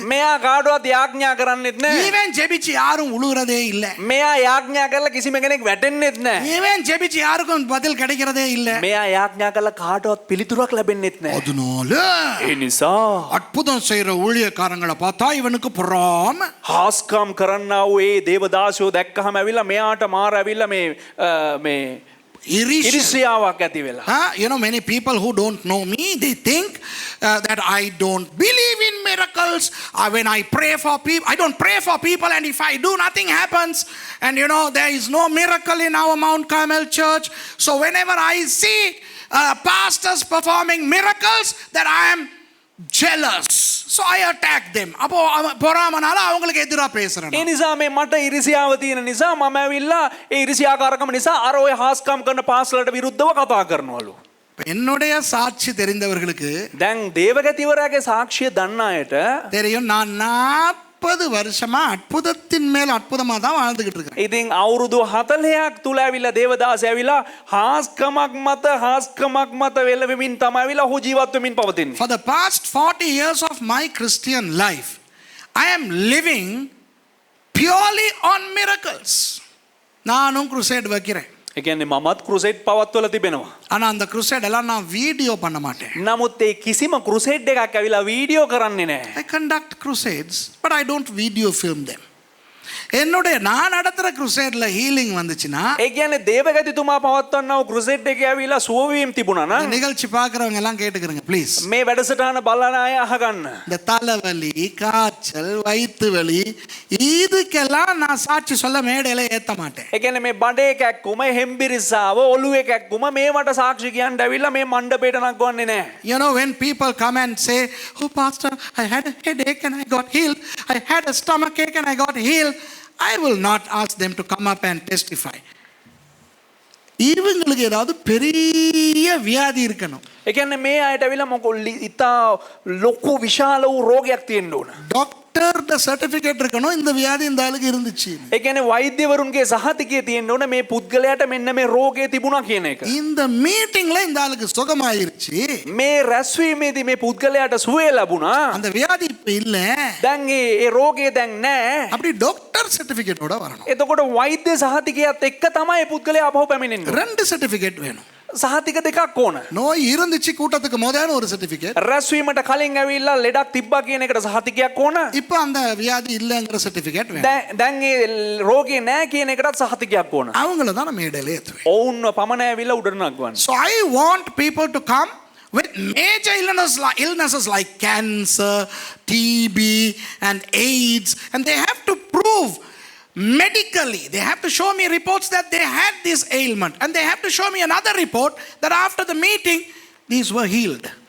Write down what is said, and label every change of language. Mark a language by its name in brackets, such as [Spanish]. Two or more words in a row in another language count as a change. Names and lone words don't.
[Sinhala] මෙයා කාටවත් යාඥා කරන්නෙත් නැහැ. [Tamil] ஈவன் ஜெபிச்சு யாரும் உழுகிறதே இல்ல. [Sinhala] මෙයා යාඥා කරලා කිසිම කෙනෙක් වැටෙන්නෙත් නැහැ. [Tamil] ஈவன் ஜெபிச்சு யாருக்கும் பதில் கிடைக்கிறதே இல்ல. [Sinhala] මෙයා යාඥා කරලා කාටවත් පිළිතුරක් ලැබෙන්නෙත් නැහැ. [Tamil] அதனால [Sinhala] ඒ නිසා [Tamil] அற்புதம் செய்யற ஊழியக்காரங்களை பார்த்தா இவனுக்கு பொறாம. [Sinhala] හාස්කම් කරන්නා වූ ඒ දේවදාසයෝ දැක්කහම ඇවිල්ලා මෙයාට මාර ඇවිල්ලා මේ ඉරිසියාවක් ඇති වෙලා. [English] You know, many people who don't know me, they think that I don't believe in miracles. When I pray for people, I don't pray for people, and if I do, nothing happens. And you know, there is no miracle in our Mount Carmel church. So whenever I see pastors performing miracles, that I am jealous. So I attack them. [Tamil] அப்போ பொறாமனால அவங்களுக்கு எதிரா பேசுறேன். [Sinhala] ඒ නිසා මේ මට ඉරිසියාව තියෙන නිසා මම ඇවිල්ලා ඒ ඉරිසියාකාරකම නිසා අර ඔය හාස්කම් කරන පාස්ලට විරුද්ධව කතා කරනවලු. [Tamil] என்னுடைய சாட்சி தெரிந்தவர்களுக்கு [Sinhala] දැන් දේවගතිවරයාගේ සාක්ෂිය දන්න අයට [Tamil] தெரியும், நான் 40 வருஷமா அற்புதத்தின் மேல் அற்புதமா தான் வாழ்ந்துகிட்டு இருக்கேன். [Sinhala] ඉතින් අවුරුදු 40ක් තුල ඇවිල්ලා දේවදාස ඇවිල්ලා හාස්කමක් මත වෙලෙමින් තමයි ඇවිල්ලා ඔහු ජීවත් වෙමින් පවතින්නේ. [English] For the past 40 years of my Christian life, I am living purely on miracles. [Tamil] நானும் crusade வைக்கிறேன். [Sinhala] ඒ කියන්නේ මමත් ක්‍රුසේඩ් පවත්වලා තිබෙනවා. [Tamil] ஆனா அந்த crusade எல்லாம் நான் வீடியோ பண்ண மாட்டேன். [Sinhala] නමුත් ඒ කිසිම ක්‍රුසේඩ් එකක් ඇවිල්ලා වීඩියෝ කරන්නේ නැහැ. [English] I conduct crusades, but I don't video film them. [Tamil] என்னுடைய நான் நடத்துற crusade-ல healing வந்துச்சுன்னா, [Sinhala] ඒ කියන්නේ දේවගතිතුමා පවත්වන්නව ක්‍රුසේඩ් එකේ ඇවිල්ලා සුවවීම තිබුණා [Tamil] இந்த [Sinhala] නම් [Tamil] நிகழ்ச்சி பார்க்கறவங்க எல்லாம் கேட்டுக்கிறங்க ப்ளீஸ். [Sinhala] මේ වැඩසටහන බලන අය අහගන්න. [Tamil] இந்த தலைவலி, காய்ச்சல், வயிற்று வலி இதுக்கெல்லாம் நான் சாட்சி சொல்ல மேடையில ஏத்த மாட்டேன். [Sinhala] ඒ කියන්නේ මේ බඩේ කැක්කුම, හෙම්බිරිස්සාව, ඔළුවේ කැක්කුම මේවට සාක්ෂි කියන්න ඇවිල්ලා මේ මණ්ඩපයට නගවන්නේ නැහැ. [English] You know, when people come and say, "Oh pastor, I had a headache and I got healed. I had a stomach ache and I got healed." I will not ask them to come up and testify. [Tamil] இவங்களுக்கு ஏதாவது பெரிய வியாதி இருக்கணும். [Sinhala] ඒ කියන්නේ මේ අයට ඇවිල්ලා මොකෝ ඉතා ලොකු විශාල වූ රෝගයක් තියෙන්න ඕන. [Tamil] டாக்டர்ட சர்டிபிகேட் இருக்கணும், இந்த வியாதி இந்த ஆளுக்கு இருந்துச்சு. [Sinhala] ඒ කියන්නේ වෛද්‍යවරුන්ගේ සහතිකය තියෙන්න ඕන මේ පුද්ගලයාට මෙන්න මේ රෝගය තිබුණා කියන එක. [Tamil] இந்த மீட்டிங்ல இந்த ஆளுக்கு சுகமாயிருச்சு. [Sinhala] මේ රැස්වීමේදී මේ පුද්ගලයාට සුවය ලැබුණා. [Tamil] அந்த வியாதி இப்ப இல்ல. [Sinhala] දැන් ඒ රෝගය දැන් නැහැ. [Tamil] அப்படி டாக்டர் சர்டிபிகேட்டோட வரணும். [Sinhala] එතකොට වෛද්‍ය සහතිකයත් එක්ක තමයි පුද්ගලයා අපහු පැමිණෙන්නේ. [Tamil] ரெண்டு சர்டிபிகேட் வேணும். [Sinhala] සහතික දෙකක් ඕන. [Tamil] நோய் இருந்துச்சு கூட்டத்துக்கு முதல்ல ஒரு சர்டிபிகேட். [Sinhala] රැස්වීමට කලින් ඇවිල්ලා ලෙඩක් තිබ්බා කියන එකට සහතිකයක් ඕන. [Tamil] இப்போ அந்த வியாதி இல்லங்கற சர்டிபிகேட் வேணும். [Sinhala] දැන් ඒ රෝගේ නැහැ කියන එකටත් සහතිකයක් ඕන. [Tamil] அவங்கள தான் நம்ம மேடையில ஏத்துவேன். [Sinhala] ඔවුන්ව පමණ ඇවිල්ලා උඩට නගවන්න. [English] So I want people to come with major illnesses like cancer, TB and AIDS, and they have to prove medically, they have to show me reports that they had this ailment, and they have to show me another report that after the meeting these were healed.